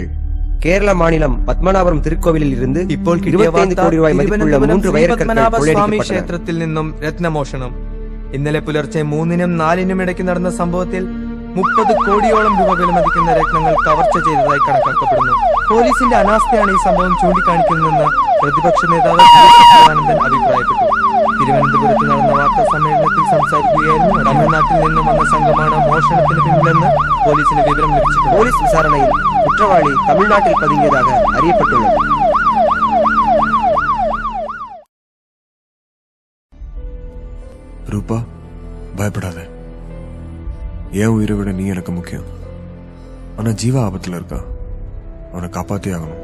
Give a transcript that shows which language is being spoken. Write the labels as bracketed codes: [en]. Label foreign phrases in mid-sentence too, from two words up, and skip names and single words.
[ta] கேரள மாநிலம் பத்மநாபபுரம் திருக்கோவிலில் இருந்து [ml] ഇപ്പോൾ 25 കോടി രൂപ മതിപ്പുള്ള 3 വൈരക്കற்കൾ സ്വാമി ക്ഷേത്രത്തിൽ നിന്നും രത്നമോഷണം. ഇന്നലെ പുലർച്ചെ 3-നും 4-നും ഇടയ്ക്ക് നടന്ന സംഭവത്തിൽ 30 കോടിയോളം രൂപ വിലമതിക്കുന്ന രത്നങ്ങൾ കവർച്ച ചെയ്തതായി കണക്കാക്കപ്പെടുന്നു. പോലീസിന്റെ അനാസ്ഥയാണ് ഈ സംഭവം ചൂണ്ടിക്കാണിക്കുന്നതെന്ന് പ്രതിപക്ഷ നേതാവ് സച്ചിദാനന്ദൻ അഭിപ്രായപ്പെട്ടു. തിരുവനന്തപുരത്ത് നടന്ന വാർത്താ സമ്മേളനത്തിൽ സംസാരിക്കുകയായിരുന്നു. തമിഴ്നാട്ടിൽ നിന്നും വന്ന സംഘമാണ് മോഷണത്തിന് പിന്നിലെന്ന് പോലീസിന് വിവരം ലഭിച്ചിട്ടുണ്ട്. [ta] போலீஸ் விசாரணையில் குற்றவாளி தமிழ்நாட்டில் பதுங்கியதாக அறியப்பட்டுள்ளது. ரூபா, பயப்படாத. ஏன் உயிரை விட நீ எனக்கு முக்கியம். ஆனா ஜீவா ஆபத்துல இருக்கா, அவனை காப்பாத்தி ஆகணும்.